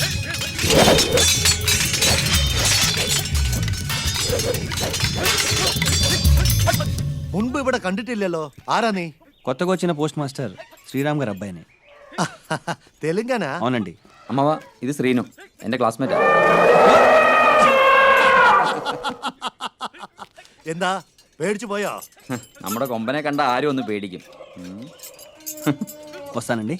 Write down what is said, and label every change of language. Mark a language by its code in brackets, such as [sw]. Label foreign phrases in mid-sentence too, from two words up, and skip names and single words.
[ml] മുൻപ് ഇവിടെ കണ്ടിട്ടില്ലല്ലോ. ആരാ നീ? [te] కొత్తగా వచ్చిన పోస్ట్ మాస్టర్ శ్రీరామ్ గారు అబ్బాయిని. [ml] തെലുങ്കാന? [te] అవునండి. [ml] അമ്മവ ഇത് ശ്രീനു, എൻ്റെ ക്ലാസ്മേറ്റാ. എന്താ പേടിച്ചു പോയോ? നമ്മുടെ കൊമ്പനെ കണ്ട ആരും ഒന്ന് പേടിക്കും. [te] వస్తానండి.